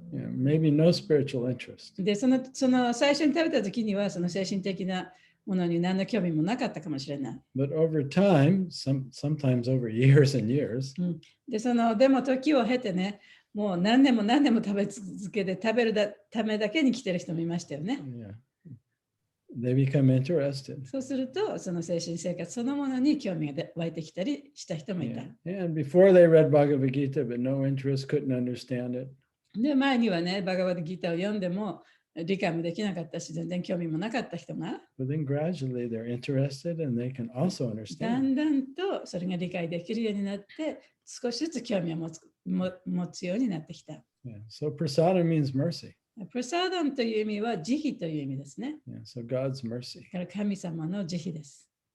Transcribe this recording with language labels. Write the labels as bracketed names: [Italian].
[English] Yeah, maybe no spiritual interest. [Japanese] で、その最初に食べた時には、その精神的なものに何の興味もなかったかもしれない。 [English] But over time, sometimes over years and years, [Japanese] でも時を経てね、もう何年も食べ続けて食べるためだけに来てる人もいましたよね。 [English] yeah. they become interested. [Japanese] そうすると、その精神生活そのものに興味が湧いてきたりした人もいた。 [English] Yeah. And before they read Bhagavad-Gita, but no interest, couldn't understand it. [Japanese] で、前にはね、バガバッドギターを読んでも理解もできなかったし、全然興味もなかった人が、 [English] But then gradually they're interested and they can also [Japanese] だ [English] understand. [Japanese] んだんとそれが理解できるようになって、少しずつ興味を持つようになってきた。 [English] Yeah. So prasada means mercy. [Japanese] プラサーダムという意味は慈悲という意味ですね。 [English] Yeah. So God's mercy. [Japanese] だから神様の慈悲です。